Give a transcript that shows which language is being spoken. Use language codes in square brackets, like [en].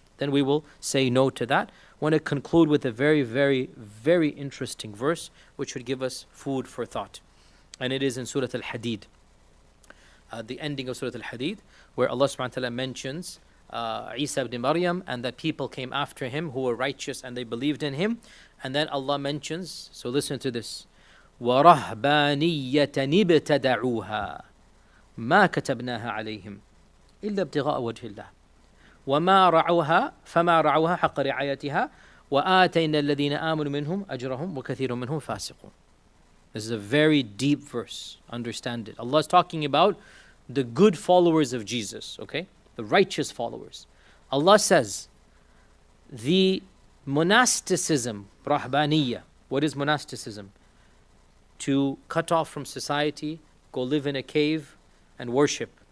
[en] then we will say no to that. I want to conclude with a very, very, very interesting verse which would give us food for thought. And it is in Surah Al-Hadid, the ending of Surah Al-Hadid, where Allah subhanahu wa ta'ala mentions Isa ibn Maryam, and that people came after him who were righteous and they believed in him. And then Allah mentions, so listen to this, [ar] وَرَهْبَانِيَّةً ابْتَدَعُوهَا مَا كَتَبْنَاهَا عَلَيْهِمْ إِلَّا ابْتِغَاءَ وَجْهِ اللَّهِ وَمَا رَعَوْهَا فَمَا رَعَوْهَا حَقَّ رِعَايَتِهَا وَآتَيْنَا الَّذِينَ آمَنُوا مِنْهُمْ أَجْرَهُمْ وَكَثِيرٌ مِنْهُمْ فَاسِقُونَ. [en] This is a very deep verse. Understand it. Allah is talking about the good followers of Jesus, okay? The righteous followers. Allah says, the monasticism, rahbaniyya. What is monasticism? To cut off from society, go live in a cave and worship.